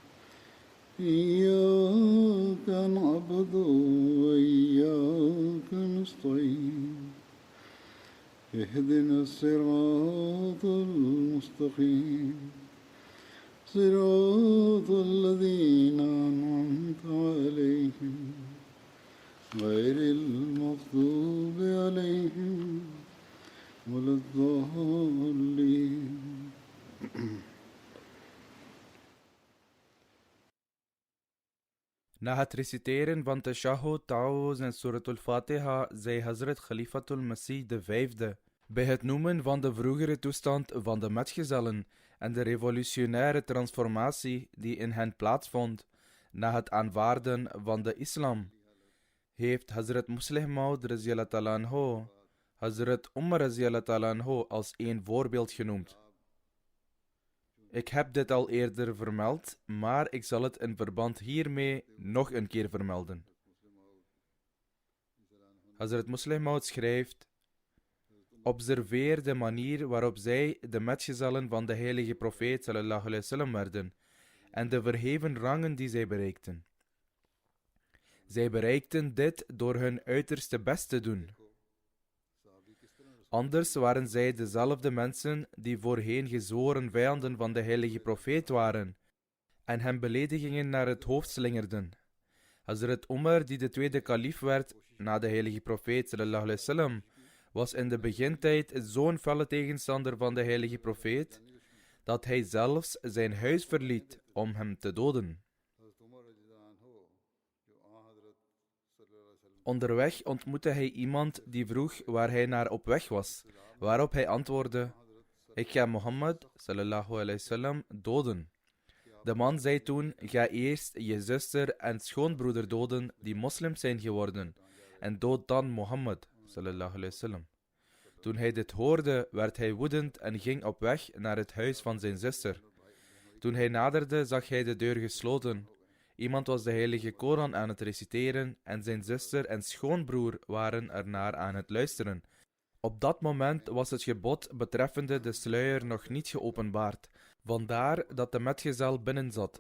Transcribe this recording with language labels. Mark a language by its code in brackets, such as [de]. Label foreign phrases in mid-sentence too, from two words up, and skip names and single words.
[ar] إياك نعبد وإياك نستعين اهدنا الصراط المستقيم صراط الذين أنعمت عليهم غير المغضوب عليهم ولا الضالين. [nl] Na het reciteren van Tashahhud, Ta'awuz en Suratul Fatiha zei Hazrat Khalifatul Masih V bij het noemen van de vroegere toestand van de metgezellen en de revolutionaire transformatie die in hen plaatsvond na het aanvaarden van de islam, heeft Hazrat Muslih Maud [ar] رضي الله عنه [nl] Hazrat Umar [ar] رضي الله عنه [nl] als een voorbeeld genoemd. Ik heb dit al eerder vermeld, maar ik zal het in verband hiermee nog een keer vermelden. Hazrat Muslih Maud schrijft: observeer de manier waarop zij de metgezellen van de heilige profeet [ar] صلى الله عليه وسلم [nl] werden en de verheven rangen die zij bereikten. Zij bereikten dit door hun uiterste best te doen. Anders waren zij dezelfde mensen die voorheen gezworen vijanden van de heilige profeet waren en hem beledigingen naar het hoofd slingerden. Hazrat Umar, die de tweede kalif werd na de heilige profeet [ar] صلى الله عليه وسلم, [nl] was in de begintijd zo'n felle tegenstander van de heilige profeet dat hij zelfs zijn huis verliet om hem te doden. Onderweg ontmoette hij iemand die vroeg waar hij naar op weg was, waarop hij antwoordde: ik ga Mohammed [ar] صلى الله عليه وسلم [nl] doden. De man zei toen: ga eerst je zuster en schoonbroeder doden die moslims zijn geworden en dood dan Mohammed [ar] صلى الله عليه وسلم. [nl] Toen hij dit hoorde, werd hij woedend en ging op weg naar het huis van zijn zuster. Toen hij naderde, zag hij de deur gesloten. Iemand was de heilige Koran aan het reciteren en zijn zuster en schoonbroer waren ernaar aan het luisteren. Op dat moment was het gebod betreffende de sluier nog niet geopenbaard, vandaar dat de metgezel binnen zat.